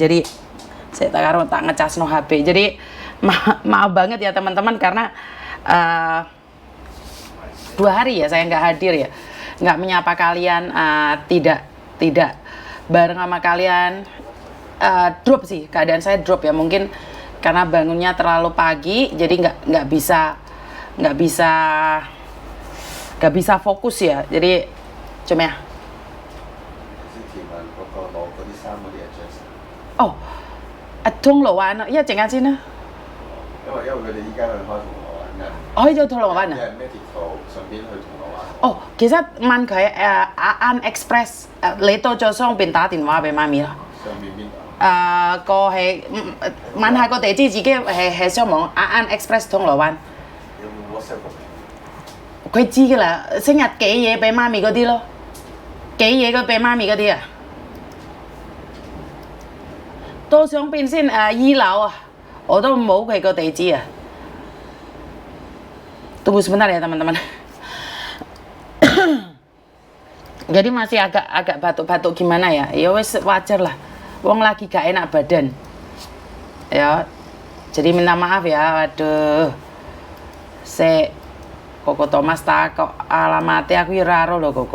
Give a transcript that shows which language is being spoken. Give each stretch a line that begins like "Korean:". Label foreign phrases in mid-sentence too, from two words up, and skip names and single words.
Indonesian: Jadi saya tak ngecas no HP. Jadi maaf banget ya teman-teman, karena 2 hari ya saya nggak hadir ya, nggak menyapa kalian, tidak bareng sama kalian. Drop sih, keadaan saya drop ya, mungkin karena bangunnya terlalu pagi, jadi nggak bisa fokus ya. Jadi cuma ya.
Cantonese: Oh, 銅鑼灣啊，一陣間先啦。因為佢哋依家去開銅鑼灣嘅。哦，去咗銅鑼灣啊？咩鐵路順便去銅鑼灣。哦，其實問佢Aan Express，你到咗上邊打電話俾媽咪啦。上邊邊度？個係問下個地址，自己係上網Aan Express 銅鑼灣。有冇 WhatsApp 個名？佢知㗎啦，成日寄嘢俾媽咪嗰啲咯，寄嘢嗰俾媽咪嗰啲啊。到上邊先2樓啊，我都冇佢個地址啊。
Indonesian: Tunggu sebentar ya teman-teman. Jadi masih agak batuk-batuk gimana ya?
Javanese: Ya wes wajar lah. Wong lagi gak enak badan.
Indonesian: Ya. Jadi minta maaf ya. Waduh.
Javanese: Koko Thomas kok alamatnya aku ora ro lho Koko.